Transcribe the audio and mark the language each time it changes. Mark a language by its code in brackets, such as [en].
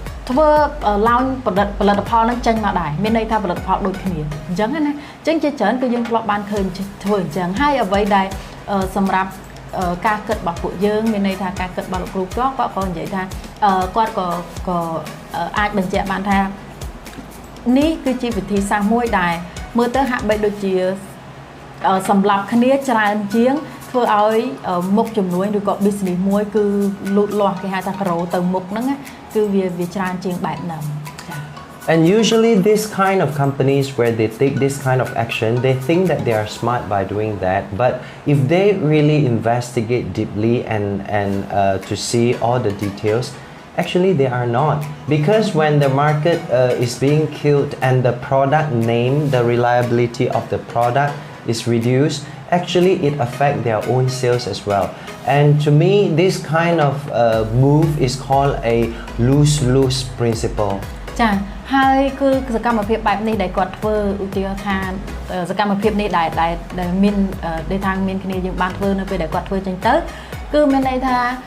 [km] ធ្វើឡើងផលិតផលហ្នឹងចេញមកដែរមានន័យថាផលិតផលដូចគ្នាអញ្ចឹងណាអញ្ចឹងជាច្រើនគឺយើងធ្លាប់បានឃើញធ្វើអញ្ចឹងហើយអ្វីដែលសម្រាប់ការគិតរបស់ពួកយើងមានន័យថាការគិតរបស់លោកគ្រូគាត់ក៏និយាយថាគាត់ក៏អាចបញ្ជាក់បានថា នេះគឺជាវិធីសាស្ត្រមួយដែលមើលទៅហាក់បីដូចជាសម្រាប់គ្នាច្រើនជាងធ្វើឲ្យមុខចំនួនឬក៏ business មួយគឺលូតលាស់គេហៅថា grow ទៅមុខហ្នឹងគឺវាច្រើនជាងបែបហ្នឹងចា [en] And usually this kind of companies where they take this kind of action, they think that they are smart by doing that, but if they really investigate deeply and to see all the details, actually they are not, because when the market is being killed and the product name, the reliability of the product is reduced, actually it affects their own sales as well. And to me, this kind of move is called a lose-lose principle. [km] ចាហើយគឺសកម្មភាពបែបនេះដែលគាត់ធ្វើឧទាហរណ៍ថាសកម្មភាពនេះដែលមានដែលថាមានគ្នាយើងបានធ្វើនៅពេលដែលគាត់ធ្វើចឹងទៅគឺមានន័យថា